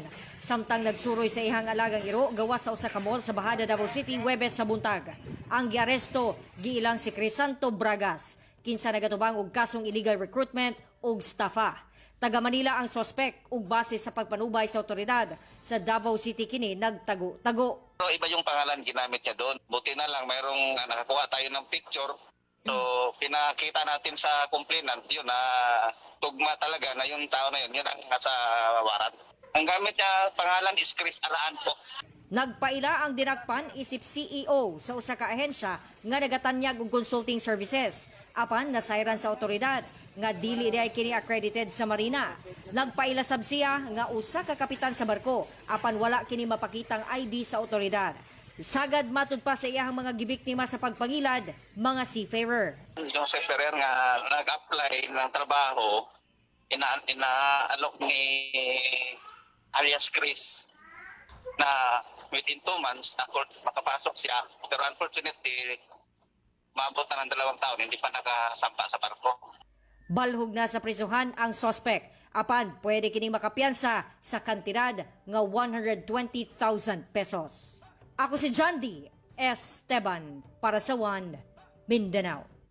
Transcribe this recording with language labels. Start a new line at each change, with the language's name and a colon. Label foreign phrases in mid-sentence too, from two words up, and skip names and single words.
Cebuano: Samtang nagsuroy sa ihang alagang iro gawas sa usa ka mall sa Bahada, Davao City, Huwebes sa buntag. Ang giaresto giilang si Crisanto Bragas, kinsa nagatubang og kasong
English: illegal recruitment
Cebuano: ug estafa. Taga Manila ang sospek ug base sa pagpanubay sa otoridad sa Davao City kini nagtago-tago.
Filipino: So, iba yung pangalan ginamit niya doon. Buti na lang mayroong nakakuha tayo ng picture. So, pinakita natin sa complainant yun na tugma talaga na yung tao na yun ang nasa warat. Ang gamit niya pangalan is Chris Alaan po.
Cebuano: Nagpaila ang dinakpan isip CEO sa usa ka ahensya nga nagatanyag og
English: consulting services.
Cebuano: Apan nasayran sa otoridad nga dili di ay kini accredited sa Marina. Nagpaila sab siya nga usa ka kapitan sa barko apan wala kini mapakitang ID sa otoridad. Sagad matud pa sa iyang mga gibiktima sa pagpangilad, mga seafarer.
Filipino: Yung seafarer nga nag-apply ng trabaho, ina-alok ni alias Chris na
English: within 2 months
Filipino: makapasok siya. Pero unfortunately, maabot na ng 2 taon, hindi pa nakasampa sa barko.
Cebuano: Balhog na sa prisuhan ang sospek. Apan, pwede kining makapiyansa sa kantidad nga 120,000 pesos. Ako si Jandy Esteban para sa One Mindanao.